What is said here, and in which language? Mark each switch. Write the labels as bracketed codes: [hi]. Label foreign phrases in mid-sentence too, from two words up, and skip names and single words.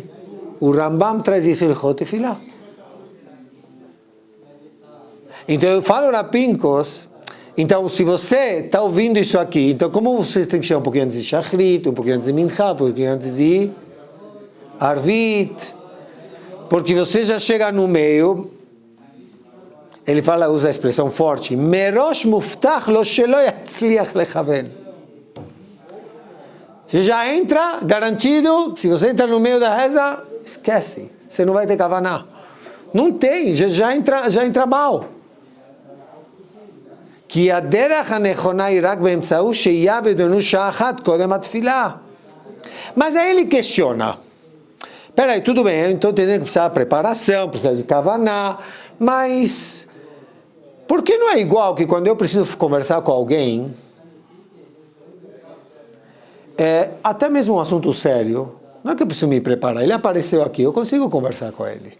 [pt] O Rambam traz isso em Ilchot Tefilá. Então eu falo Rav Pincus, então se você está ouvindo isso aqui, então como você tem que chegar um pouquinho antes de Shachrit, um pouquinho antes de Minchá, um pouquinho antes de Arvit, porque você já chega no meio, ele usa a expressão forte, [he] מראש מובטח לו שלא יצליח לכוון. [pt] Você já entra garantido, se você entra no meio da reza, esquece, você não vai ter kavaná. Não tem, já entra mal. [he] כי הדרך הנכונה היא רק באמצעות שהייה ודנו שעה אחת קודם התפילה. [pt] Mas aí ele questiona. Peraí, tudo bem, então tem que precisar de preparação, precisa de kavaná, mas por que não é igual que quando eu preciso conversar com alguém, até mesmo um assunto sério, não é que eu preciso me preparar, ele apareceu aqui, eu consigo conversar com ele.